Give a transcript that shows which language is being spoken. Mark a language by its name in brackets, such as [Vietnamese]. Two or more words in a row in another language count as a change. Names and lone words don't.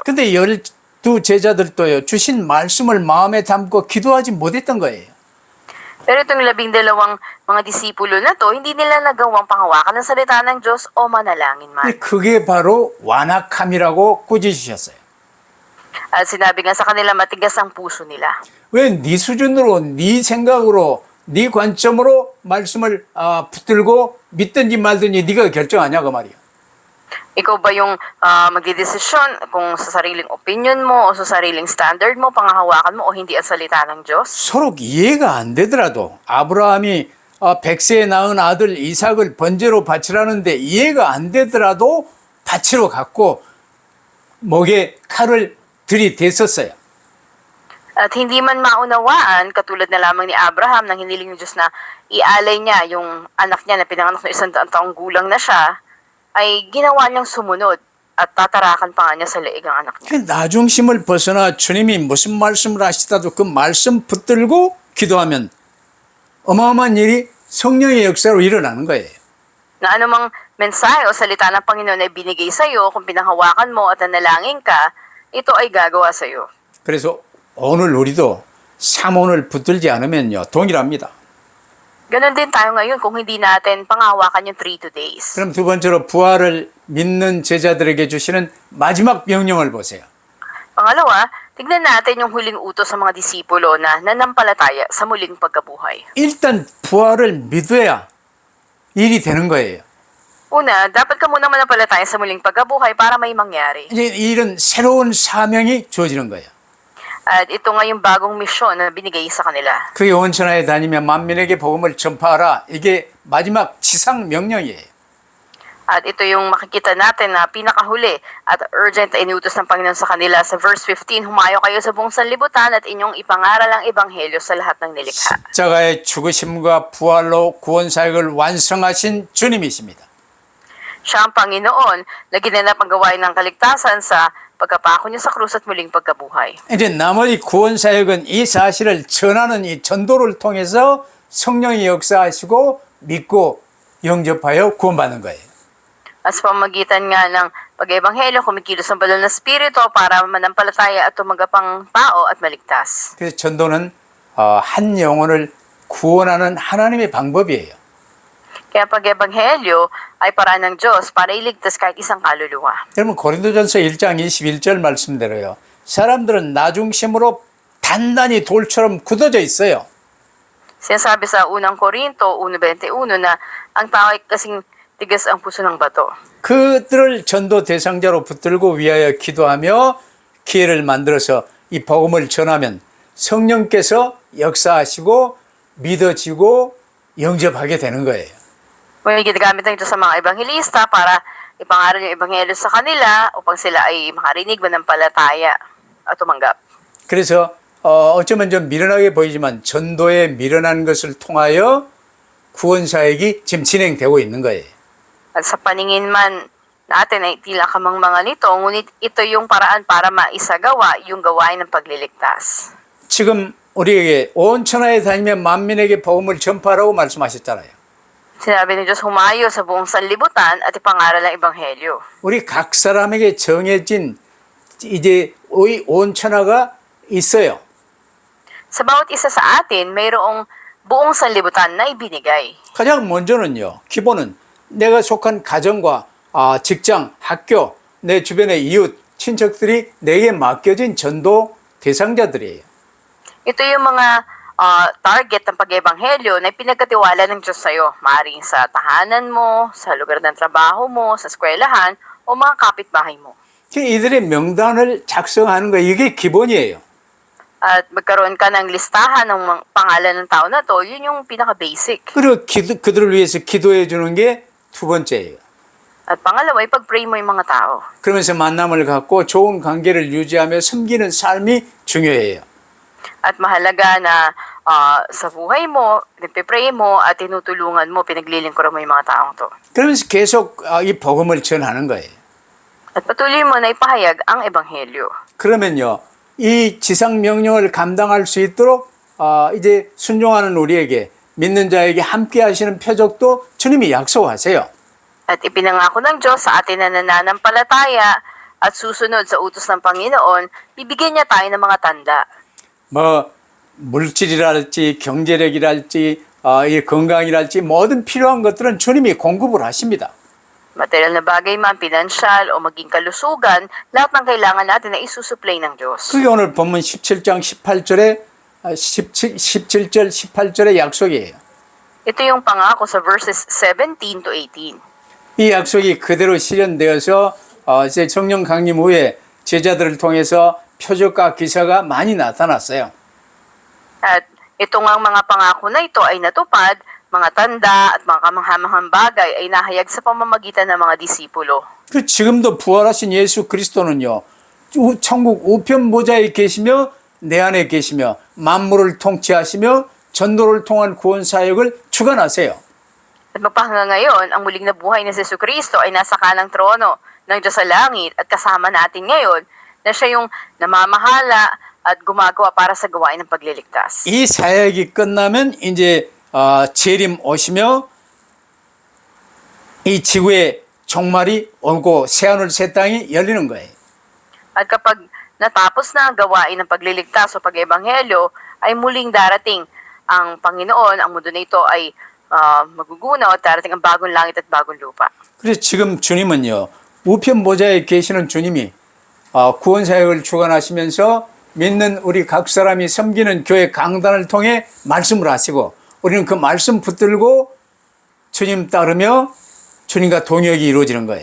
[Korean] 근데 12 제자들도요. 주신 말씀을 마음에 담고 기도하지 못했던 거예요. [Filipino] Pero itong 12 mga disipulo na to, hindi nila nagawang panghawakan ng salita ng Diyos o manalangin man. [Korean] 그게 바로 완악함이라고 꾸짖으셨어요. [Filipino] At sinabi nga sa kanila, matigas ang puso nila. [Korean] 왜 네 수준으로, 네 생각으로, 네 관점으로 말씀을 붙들고 믿든지 말든지 네가 결정하냐 그 말이야. [Filipino] Ikaw ba yung magdidesisyon kung sa sariling opinion mo o sa sariling standard mo, panghahawakan mo o hindi ang salita ng Diyos? [Korean] 서로 이해가 안 되더라도 아브라함이 100세에 낳은 아들 이삭을 번제로 바치라는데 이해가 안 되더라도 바치러 갔고 목에 칼을 들이댔었어요. [Filipino] At hindi man maunawaan, katulad na lamang ni Abraham nang hiniling ng Diyos na ialay niya yung anak niya na pinanganak ng 100 taong gulang na siya, ay ginawa niyang sumunod at tatarakan pa nga niya sa leeg ang anak niya. [Korean] 나중심을 벗어나 주님이 무슨 말씀을 하시다도 그 말씀 붙들고 기도하면 어마어마한 일이 성령의 역사로 일어나는 거예요. [Filipino] Na anumang mensahe o salita ng Panginoon ay binigay sa iyo, kung pinanghawakan mo at nanalangin ka, ito ay gagawa sa iyo. [Korean] 그래서 오늘 우리도 삼원을 붙들지 않으면요 동일합니다. [Filipino] Ganon din tayo ngayon kung hindi natin pangawakan yung 3 days. [Korean] 그럼 두 번째로 부활을 믿는 제자들에게 주시는 마지막 명령을 보세요. [Filipino] Pangalawa, tignan natin yung huling utos sa mga disipulo na nanampalataya sa muling pagkabuhay. [Korean] 일단 부활을 믿어야 일이 되는 거예요. [Filipino] Una, dapat ka muna manampalataya sa muling pagkabuhay para may mangyari. [Korean] 이제 이런 새로운 사명이 주어지는 거예요. [Filipino] At ito nga yung bagong misyon na binigay sa kanila. [Korean] 그게 온천하에 다니며 만민에게 복음을 전파하라. 이게 마지막 지상 명령이에요. [Filipino] At ito yung makikita natin na pinakahuli at urgent na inutos ng Panginoon sa kanila sa verse 15, humayo kayo sa buong sanlibutan at inyong ipangaral ang ebanghelyo sa lahat ng nilikha. [Korean] 십자가의 죽으심과 부활로 구원 사역을 완성하신 주님이십니다. [Filipino] Siya ang Panginoon na ginanap ang gawain ng kaligtasan sa pagkapako niya sa krus at muling pagkabuhay. [Korean] 이제 나머지 구원 사역은 이 사실을 전하는 이 전도를 통해서 성령이 역사하시고 믿고 영접하여 구원받는 거예요. [Filipino] At sa pamagitan nga ng pag-ebanghelyo, kumikilos ang banal na spirito para manampalataya at tumanggap ang tao at maligtas. [Korean] 그래서 전도는 한 영혼을 구원하는 하나님의 방법이에요. [Filipino] Kaya pag-ebanghelyo ay paraan ng Diyos para iligtas kahit isang kaluluwa. [Korean] 여러분 고린도전서 1장 21절 말씀대로요. 사람들은 나 중심으로 단단히 돌처럼 굳어져 있어요. [Filipino] Sinasabi sa unang Korinto 1.21 na ang tao ay kasing tigas ang puso ng bato. [Korean] 그들을 전도 대상자로 붙들고 위하여 기도하며 기회를 만들어서 이 복음을 전하면 성령께서 역사하시고 믿어지고 영접하게 되는 거예요. [Filipino] May ginagamit ng Diyos sa mga ebanghelista para ipangaral yung ebanghelyo sa kanila upang sila ay makarinig manampalataya at tumanggap. [Korean] 그래서 어쩌면 좀 미련하게 보이지만 전도에 미련한 것을 통하여 구원 사역이 지금 진행되고 있는 거예요. [Filipino] At sa paningin man natin ay tila kamangmanga nito, ngunit ito yung paraan para maisagawa yung gawain ng pagliligtas. [Korean] 지금 우리에게 온 천하에 다니며 만민에게 복음을 전파하라고 말씀하셨잖아요. [Filipino] Sinabi ni Diyos, humayo sa buong sanlibutan at ipangaral ang ebanghelyo. [Korean] 우리 각 사람에게 정해진 이제 온 천하가 있어요. [Filipino] Sa bawat isa sa atin, mayroong buong sanlibutan na ibinigay. [Korean] 가장 먼저는요. 기본은 내가 속한 가정과 직장, 학교, 내 주변의 이웃, 친척들이 내게 맡겨진 전도 대상자들이에요. [Filipino] Ito yung mga target ng pag-ebanghelyo na pinagkatiwala ng Diyos sa'yo. Maaaring sa tahanan mo, sa lugar ng trabaho mo, sa eskwelahan, o mga kapitbahay mo. [Korean] 이들의 명단을 작성하는 거 이게 기본이에요. [Filipino] At magkaroon ka ng listahan ng pangalan ng tao na to, yun yung pinaka-basic. [Korean] 그리고 그들을 위해서 기도해 주는 게 두 번째예요. [Filipino] At pangalawa, ipag-pray mo yung mga tao. [Korean] 그러면서 만남을 갖고 좋은 관계를 유지하며 섬기는 삶이 중요해요. [Filipino] At mahalaga na sa buhay mo, nagpe-pray mo at tinutulungan mo, pinaglilingkuran mo yung mga taong to. [Korean] 그러면서 계속 이 복음을 전하는 거예요. [Filipino] At patuloy mo na ipahayag ang ebanghelyo. [Korean] 그러면요, 이 지상 명령을 감당할 수 있도록 이제 순종하는 우리에게 믿는 자에게 함께 하시는 표적도 주님이 약속하세요. [Filipino] At ipinangako ng Diyos sa atin na nananampalataya at susunod sa utos ng Panginoon, bibigyan niya tayo ng mga tanda. [Korean] 뭐 물질이랄지 경제력이랄지 이 건강이랄지 모든 필요한 것들은 주님이 공급을 하십니다. [Filipino] Material na bagay man, pinansyal o maging kalusugan, lahat ng kailangan natin na isusupply ng Diyos. [Korean] 그게 오늘 본문 17장 18절에 17절 18절의 약속이에요. [Filipino] Ito yung pangako sa verses 17 to 18. [Korean] 이 약속이 그대로 실현되어서 이제 성령 강림 후에 제자들을 통해서 표적과 기사가 많이 나타났어요. [Filipino] At ito nga mga pangako na ito ay natupad, mga tanda at mga kamanghamang bagay ay nahayag sa pamamagitan ng mga disipulo. [Korean] 그 지금도 부활하신 예수 그리스도는요. 천국 우편 보좌에 계시며 내 안에 계시며 만물을 통치하시며 전도를 통한 구원 사역을 주관하세요. [Filipino] At magpahanga ngayon, ang muling nabuhay ni Jesucristo ay nasa kanang trono ng Diyos sa langit at kasama natin ngayon na siya yung namamahala at gumagawa para sa gawain ng pagliligtas. [Korean] 이 사역이 끝나면 이제 재림 오시며 이 지구에 종말이 오고 새하늘 새 땅이 열리는 거예요. [Filipino] At kapag natapos na ang gawain ng pagliligtas o pag-ebanghelyo, ay muling darating ang Panginoon, ang mundo na ito ay magugunaw at darating ang bagong langit at bagong lupa. [Korean] 그래서 지금 주님은요, 우편 보좌에 계시는 주님이 구원 사역을 주관하시면서 믿는 우리 각 사람이 섬기는 교회 강단을 통해 말씀을 하시고 우리는 그 말씀 붙들고 주님 따르며 주님과 동역이 이루어지는 거예요.